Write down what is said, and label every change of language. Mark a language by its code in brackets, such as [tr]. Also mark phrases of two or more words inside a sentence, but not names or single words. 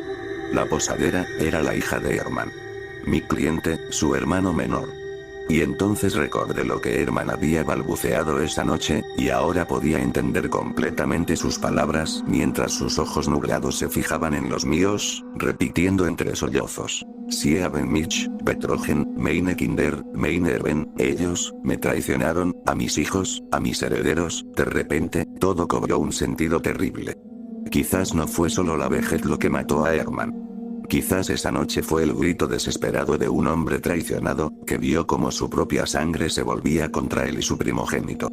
[es] La posadera, era la hija de Herman. Mi cliente, su hermano menor. Y entonces recordé lo que Herman había balbuceado esa noche, y ahora podía entender completamente sus palabras mientras sus ojos nublados se fijaban en los míos, repitiendo entre sollozos: [de] Sieben mich, betrogen, meine Kinder, meine Erben, [es] ellos, me traicionaron, a mis hijos, a mis herederos. De repente, todo cobró un sentido terrible. Quizás no fue solo la vejez lo que mató a Herman. Quizás esa noche fue el grito desesperado de un hombre traicionado, que vio cómo su propia sangre se volvía contra él y su primogénito.